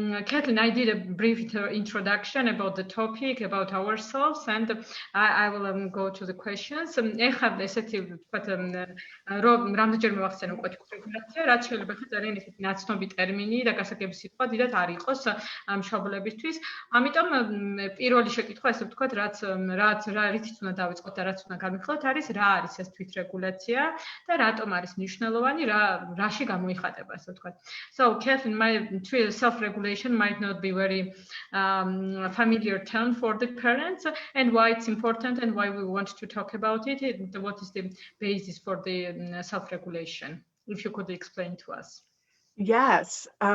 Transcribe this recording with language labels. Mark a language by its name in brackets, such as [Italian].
[English] Kathleen, I did a brief introduction about the topic, about ourselves, and I will go to the questions. [Georgian] ეხლა ესეთი ვთქვათ რომ რამდენჯერმე ვახსენე უკვე თვით-რეგულაცია, რაც შეიძლება ხა ძალიან ისეთი ნაცნობი ტერმინი და გასაგები სიტყვა დიდად არ იყოს მშობლებისთვის. ამიტომ პირველი შეკითხვა ესე ვთქვათ, რითიც უნდა დავიწყოთ და რაც უნდა გამიხსნათ, არის რა არის ეს თვით-რეგულაცია და რატომ არის მნიშვნელოვანი, რაში გამოიხატება ესე ვთქვათ. [English] So Kathleen, my self-regulation might not be very familiar term for the parents, and why it's important and why we want to talk about it. What is the basis for the self-regulation? If you could explain to us. Yes.